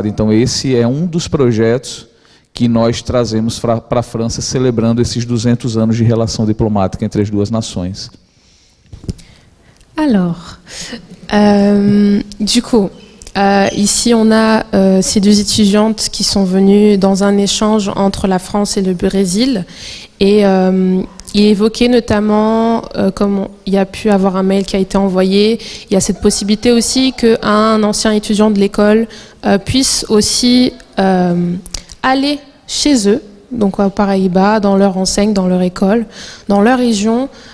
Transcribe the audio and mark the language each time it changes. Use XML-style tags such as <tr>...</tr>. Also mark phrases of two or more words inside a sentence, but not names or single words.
<pt>Então esse é um dos projetos que nós trazemos para a França, celebrando esses 200 anos de relação diplomática entre as duas nações.</pt> <fr>Alors, du coup, ici on a ces 2 étudiantes qui sont venues dans un échange entre la France et le Brésil et il évoquait notamment, comme il y a pu avoir un mail qui a été envoyé, il y a cette possibilité aussi qu'un ancien étudiant de l'école puisse aussi aller chez eux, donc à Paraíba, dans leur enseigne, dans leur école, dans leur région.</fr>